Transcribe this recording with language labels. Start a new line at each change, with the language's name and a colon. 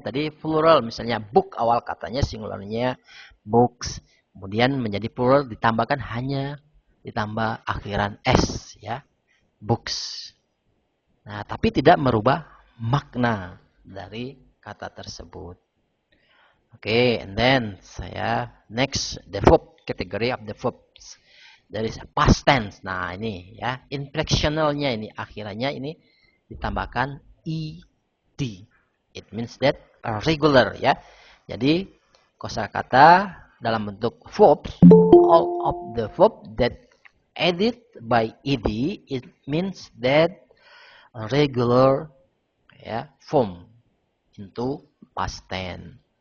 Indonesian: Tadi plural misalnya book, awal katanya singularnya books, kemudian menjadi plural ditambahkan hanya ditambah akhiran s, ya, books. Nah, tapi tidak merubah makna dari kata tersebut.
English: Oke, and then next the verb, category of the verbs.
Indonesian: Dari past tense. Nah, ini ya, inflectionalnya ini akhirannya ini ditambahkan ed.
English: It means that regular, ya.
Indonesian: Jadi kosakata dalam bentuk
English: verbs, all of the verb that added by ed, it means that regular, ya, form into past tense.